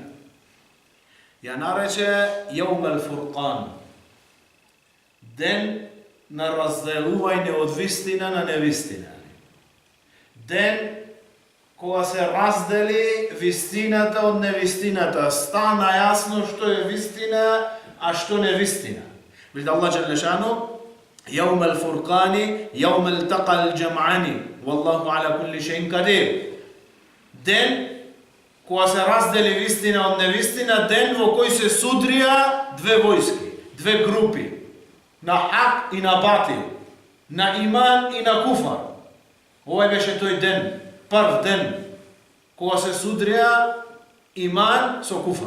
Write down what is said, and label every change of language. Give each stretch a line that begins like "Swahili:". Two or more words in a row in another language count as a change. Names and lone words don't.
Macedonian: Ја нарече
Arabic: يوم الفرقان,
Macedonian: ден на разделување од вистина на невистина. Ден кога се раздели вистината од невистината, стана јасно што е вистина, а што не вистина. Видите
Arabic: الله جل شأنه, يوم الفرقان يوم التقى الجمعان والله على كل شيء قدير.
Macedonian: Ден кога се раздели вистина од невистина, ден во кој се судрија две војски, две групи, на хак и на батил, на иман и на куфар. Овој беше тој ден, прв ден, кога се судрија иман со куфар.